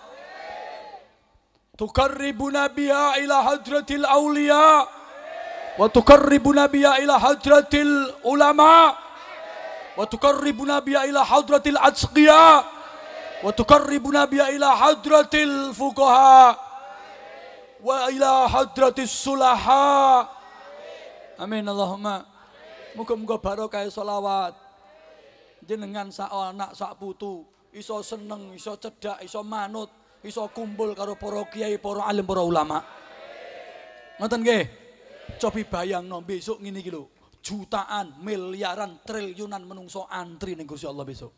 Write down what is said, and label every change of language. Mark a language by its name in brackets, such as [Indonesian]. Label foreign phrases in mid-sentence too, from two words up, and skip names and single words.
[Arabic] تقربنا بها إلى حضرة الأولياء و تقربنا بها إلى حضرة العلماء و تقربنا بها إلى حضرة الأتقياء و تقربنا بها إلى حضرة الفقهاء و إلى حضرة الصلحاء. آمين اللهم. [Javanese] Muga-muga barokah selawat. Jenengan sak anak sak putu iso seneng, iso cedak, iso manut, iso kumpul karo para kiai, para alim, para ulama. Ngoten nggih. Cobi bayangno besok ngene iki lho. Jutaan, miliaran, triliunan menungso antri ning Gusti Allah besok.